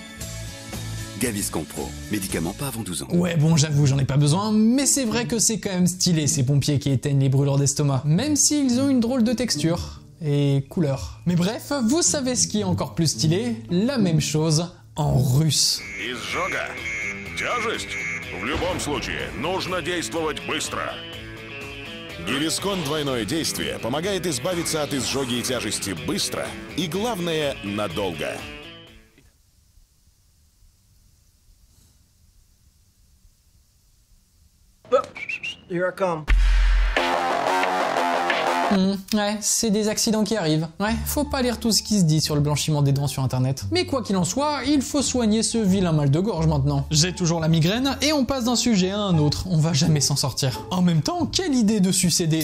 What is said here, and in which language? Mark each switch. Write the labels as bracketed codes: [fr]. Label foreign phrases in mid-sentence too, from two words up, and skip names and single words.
[fr] Gaviscon Pro, médicament pas avant 12 ans. Ouais bon j'avoue j'en ai pas besoin, mais c'est vrai que c'est quand même stylé ces pompiers qui éteignent les brûlures d'estomac, même s'ils ont une drôle de texture et couleur. Mais bref, vous savez ce qui est encore plus stylé? La même chose en russe. [ru] Изжога. Тяжесть? В любом случае, нужно действовать быстро. Gaviscon двойное действие помогает избавиться от изжоги и тяжести быстро и, главное, надолго. [en] Here I come. [fr] Ouais, c'est des accidents qui arrivent. Ouais, faut pas lire tout ce qui se dit sur le blanchiment des dents sur internet. Mais quoi qu'il en soit, il faut soigner ce vilain mal de gorge maintenant. J'ai toujours la migraine et on passe d'un sujet à un autre, on va jamais s'en sortir. En même temps, quelle idée de sucer des...